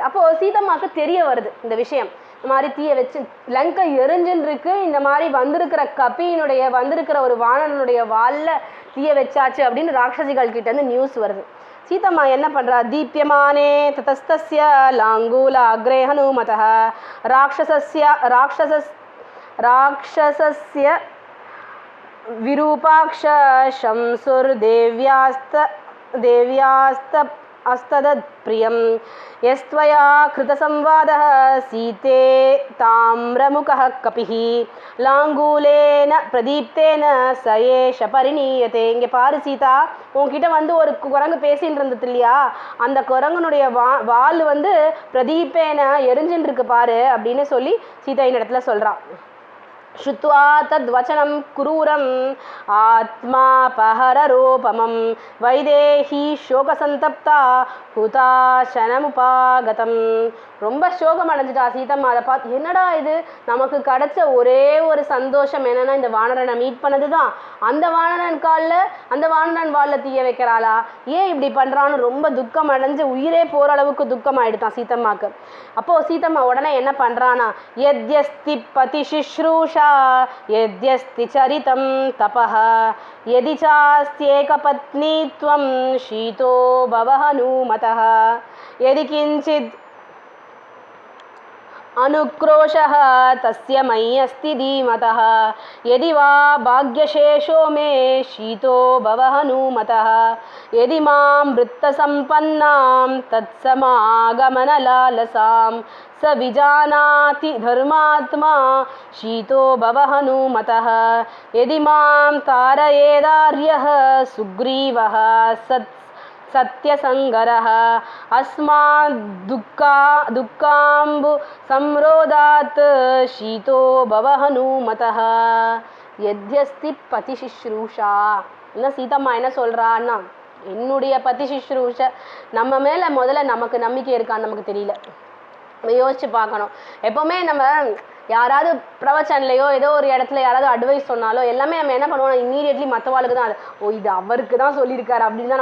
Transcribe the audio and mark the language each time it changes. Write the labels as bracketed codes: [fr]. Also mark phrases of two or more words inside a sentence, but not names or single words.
[ta] அப்போது சீதம்மாவுக்கு தெரிய வருது இந்த விஷயம். இந்த மாதிரி தீய வச்சு லங்கை எரிஞ்சுன்னு இருக்கு, இந்த மாதிரி வந்திருக்கிற ஒரு வானனுடைய வாலில் தீய வச்சாச்சு அப்படின்னு ராட்சசிகள் கிட்டேருந்து நியூஸ் வருது. சீதம்மா என்ன பண்ணுறா, [sa] दीप्यमाने ततस्तस्य लाङ्गूल अग्रे हनुमतः राक्षसस्य विरूपाक्ष शंसुर्देव्यास्त अस्तदत् प्रियं यस्त्वया कृतसंवादः सीते ताम्रमुखः कपिः लाङ्गूलेन प्रदीप्तेन स एष परिणीयते. [ta] இங்கே பாரு சீதா, உன்கிட்ட வந்து ஒரு குரங்கு பேசின்னு இருந்தது இல்லையா, அந்த குரங்கனுடைய வால் வந்து பிரதீப்பேன எரிஞ்சுன்னு இருக்கு பாரு அப்படின்னு சொல்லி சீதையின் இடத்துல சொல்கிறான். [sa] श्रुत्वा तद्वचनं क्रूरम् आत्मापहररूपमं वैदेही शोकसन्तप्ता हुताशनमुपागतम्. [ta] ரொம்ப சோகம் அடைஞ்சிட்டா சீதம்மா. அதை பார்த்து என்னடா இது, நமக்கு கிடைச்ச ஒரே ஒரு சந்தோஷம் என்னன்னா இந்த வானரனை மீட் பண்ணது தான். அந்த வானரன் வாலில் தீய வைக்கிறாளா, ஏன் இப்படி பண்ணுறான்னு ரொம்ப துக்கம் அடைஞ்சு உயிரே போகிற அளவுக்கு துக்கம் ஆயிடுதான் சீதம்மாக்கு. அப்போது சீதம்மா உடனே என்ன பண்ணுறானா, [sa] यद्यस्ति पति शुश्रूषा यद्यस्ति चरितं तपः यदि चास्त्येक पत्नीत्वं शीतो भव हनुमतः யதி கிஞ்சித் अनुक्रोशः तस्य मयि अस्ति धीमतः यदि वा भाग्यशेषो मे शीतो भव हनुमतः यदि मां वृत्तसम्पन्नां तत्समागमनलालसां स विजानाति धर्मात्मा शीतो भव हनुमतः यदि मां तारयेदार्यः सुग्रीवः सत्यसंगरः अस्माद् दुःखाम्बु संरोधात् शीतो भव हनुमतः यद्यस्ति पति शुश्रूषा [ta] என்ன சீதம்மா என்ன சொல்றான்னா என்னுடைய [sa] पति शुश्रूष [ta] நம்ம மேல முதல்ல நமக்கு நம்பிக்கை இருக்கான்னு நமக்கு தெரியல யோசிச்சு பார்க்கணும் எப்பவுமே நம்ம யாராவது பிரவச்சன்லையோ ஏதோ ஒரு இடத்துல யாராவது அட்வைஸ் சொன்னாலோ எல்லாமே நம்ம என்ன பண்ணுவோம் இம்மீடியட்லி மற்றவாளுக்கு தான் ஓ இது அவருக்கு தான் சொல்லியிருக்காரு அப்படின்னு தான்